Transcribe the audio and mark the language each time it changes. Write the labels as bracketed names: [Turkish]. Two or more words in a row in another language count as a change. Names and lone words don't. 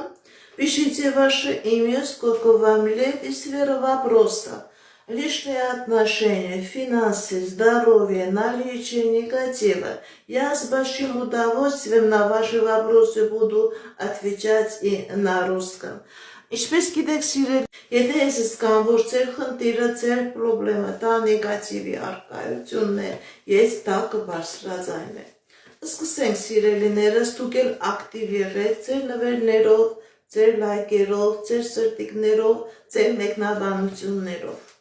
[Russian] Пишите ваше имя, сколько вам лет и сфера вопроса. Личные отношения, финансы, здоровье, наличие негатива. Я с большим удовольствием на ваши вопросы буду отвечать и на русском. [Armenian] Ինչպես գիտեք սիրել, եթե ես զգամ, որ ձեր խնդիրը, ձեր պրոբլեմը, դա նեգատիվի առկայությունն է, ես դա կբարձրաձայնեմ։ Սկսենք սիրելիներս, դուք էլ ակտիվ եղեք ձեր նվերներով, ձեր լայքերով, ձեր սրտիկներով, ձեր մեկնաբանություններով։